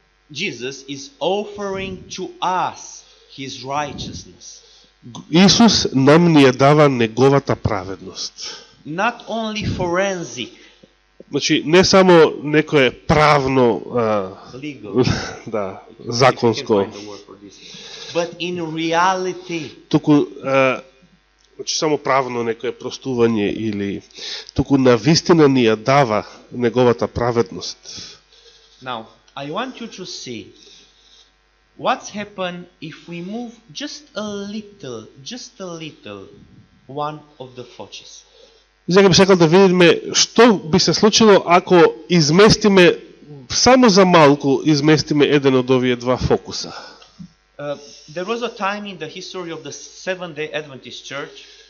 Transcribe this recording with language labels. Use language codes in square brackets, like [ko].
[en] Jesus is offering to us His righteousness. [mk] Исус нам ни ја дава неговата праведност. [en] Not only forensic, [mk] Значи, не само некое правно, [en] legal, [mk] да, [en] if you [mk] законско, [en] can find the word for this, but in reality, [mk] туку, значи, само правно некое простување или туку на вистина ни ја дава неговата праведност. [en] now I want you to see what's happened if we move just a little one of the focus. [mk] Сега би сакал да видиме што би се случило ако изместиме, само за малку изместиме еден од овие два фокуса. [en] There was a time in the history of the Seventh-day Adventist Church